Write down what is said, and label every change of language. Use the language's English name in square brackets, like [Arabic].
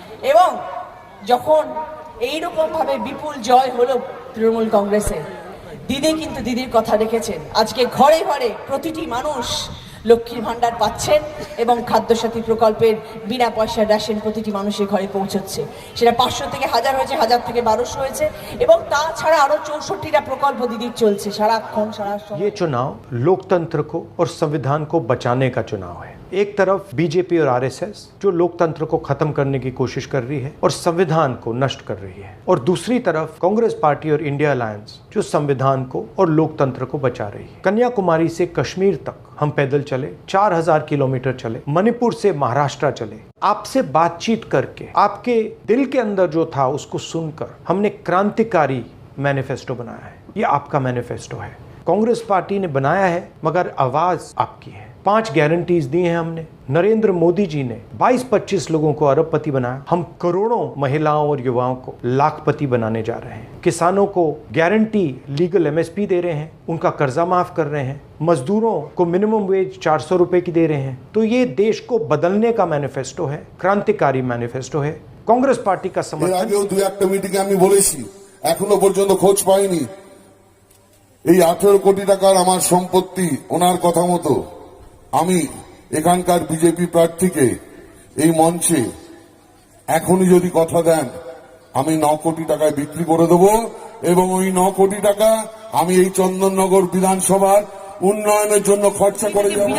[Bangla] এবং যখন এইরকম ভাবে বিপুল জয় হলো তৃণমূল কংগ্রেসে, দিদি কিন্তু দিদির কথা রেখেছেন। আজকে ঘরে ঘরে প্রতিটি মানুষ লক্ষ্মীর ভাণ্ডার পাচ্ছেন এবং খাদ্যসাথী প্রকল্পের বিনা পয়সার রেশন প্রতিটি মানুষের ঘরে পৌঁছচ্ছে। সেটা 500 থেকে 1000 হয়েছে, 1000 থেকে 1200 হয়েছে, এবং তাছাড়া আরো 64টা প্রকল্প দিদির চলছে সারাক্ষণ সারা। [Hindi] ये चुनाव लोकतंत्र को और संविधान को बचाने का चुनाव है। एक तरफ बीजेपी और आरएसएस जो लोकतंत्र को खत्म करने की कोशिश कर रही है और संविधान को नष्ट कर रही है, और दूसरी तरफ कांग्रेस पार्टी और इंडिया अलायंस जो संविधान को और लोकतंत्र को बचा रही है। कन्याकुमारी से कश्मीर तक हम पैदल चले, 4000 किलोमीटर चले, मणिपुर से महाराष्ट्र चले, आपसे बातचीत करके आपके दिल के अंदर जो था उसको सुनकर हमने क्रांतिकारी मैनिफेस्टो बनाया है। ये आपका मैनिफेस्टो है, कांग्रेस पार्टी ने बनाया है, मगर आवाज आपकी है। 5 गारंटीज दी हैं हमने। नरेंद्र मोदी जी ने 22-25 लोगों को अरबपति बनाया, हम करोड़ों महिलाओं और युवाओं को लाखपति बनाने जा रहे हैं। किसानों को गारंटी लीगल एमएसपी दे रहे हैं, उनका कर्जा माफ कर रहे हैं, मजदूरों को मिनिमम वेज 400 रुपए की दे रहे हैं। तो ये देश को बदलने का मैनिफेस्टो है, क्रांतिकारी मैनिफेस्टो है। कांग्रेस पार्टी का समर्थन। [Bangla] আগেও দুই একটা মিটিংয়ে আমি বলেছি, এখনো পর্যন্ত খোঁজ পাইনি। এই 18 কোটি টাকার আমার সম্পত্তি, ওনার কথা মতো আমি এখানকার বিজেপি প্রার্থীকে এই মঞ্চে এখনই যদি কথা দেন, আমি 9 কোটি টাকায় বিক্রি করে দেব, এবং ওই 9 কোটি টাকা আমি এই চন্দননগর বিধানসভার উন্নয়নের জন্য খরচা করে যাব।